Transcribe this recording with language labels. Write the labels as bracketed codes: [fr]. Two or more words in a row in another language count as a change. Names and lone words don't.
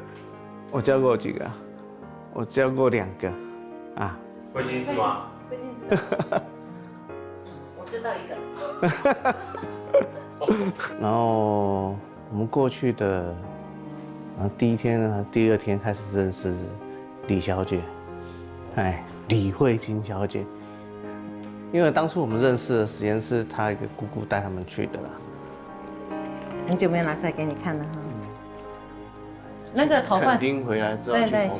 [zh] 我交過幾個？我交過2個，啊。會計師嗎？會計師。我知道一個。然後我們過去的，然後第1天呢，第2天開始認識李小姐，李慧金小姐。因为当初我们认识的时间是他一个姑姑带他们去的啦。很久没有拿出来给你看了哈。那个头份，垦丁回来之后对对，去